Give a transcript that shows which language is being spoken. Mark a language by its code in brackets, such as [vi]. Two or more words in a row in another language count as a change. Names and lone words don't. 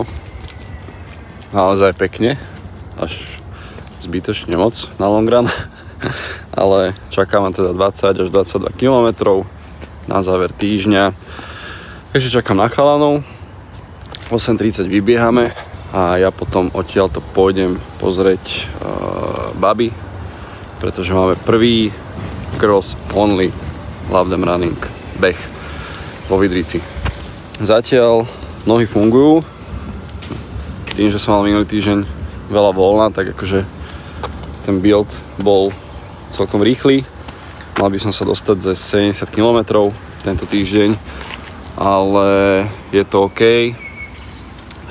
[sk] Naozaj pekne, až zbytočne moc na [en] long run, [sk] ale čakám teda 20 až 22 km na záver týždňa. Takže čakám na chalanov, 8:30 vybiehame a ja potom odtiaľto pôjdem pozrieť baby, pretože máme prvý [en] girls only love them running [sk] beh vo Vidrici. Zatiaľ nohy fungujú. Tým, že som mal minulý týždeň veľa voľna, tak akože ten build bol celkom rýchly. Mal by som sa dostať ze 70 km tento týždeň, ale je to OK.